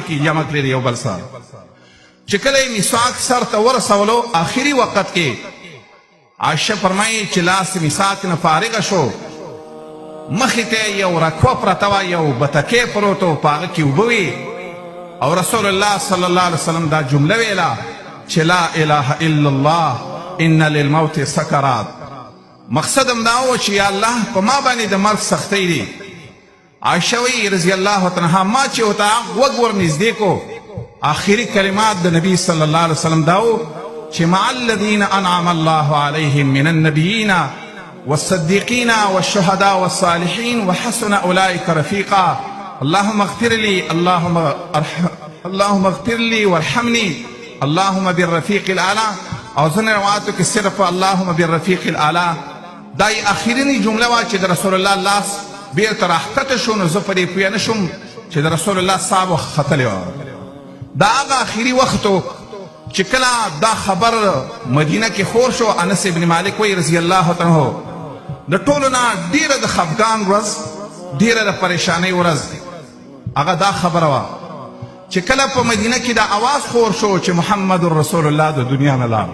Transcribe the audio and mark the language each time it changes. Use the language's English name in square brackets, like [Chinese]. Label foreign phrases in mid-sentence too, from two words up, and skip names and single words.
[Pashto] کې جمع کړې د یو بل سره چې کله یې مسواک سر ته ورسولو آخري وخت کې عایشه فرمایي چې لاس مسواک نه فارغه شو مخې ته یو رکوه پرته وه یو بتکې پروت و په هغه کې اوبه وې او رسول الله [Arabic] صلی الله علیه وسلم [Pashto] دا جمله ویله چې [Arabic] لا اله الا الله ان للموت سکرات [Pashto] مقصد هم دا و چې یا الله په ما باندې د مرګ سختۍ دی عایشه وایي [Arabic] رضی الله عنها [Pashto] ما چې ورته غوږ ور نږدې کو آخري کلمات د نبی [Arabic] صلی الله علیه وسلم [Pashto] دا و چې [Arabic] مع الذین انعم الله علیهم من النبیین والصدیقین والشهداء والصالحین وحسن اولئک رفیقا اللهم اغفر لي اللهم اغفر لي وارحمني اللهم بالرفیق الاعلی [Pashto] او ځینې روایاتو کې صرف [Arabic] اللهم بالرفیق الاعلی [Pashto] دا اخرینی جمله وه چې د رسول الله لاس بیرته راښکته شو نو زه په دې پوه نه شوم چې د رسول الله ساه ختلې وه دا هغه اخري وخت و چې کله دا خبر مدینه کې خور شو، انس ابن مالک وایي [Arabic] رضی الله عنه [Pashto] د ټولو نه ډیره د خفګان ورځ، ډیره د پریشانۍ ورځ هغه دا خبره وه چې کله په مدینه کې دا اواز خور شو چې محمد رسول الله د دنیا نه لاړ.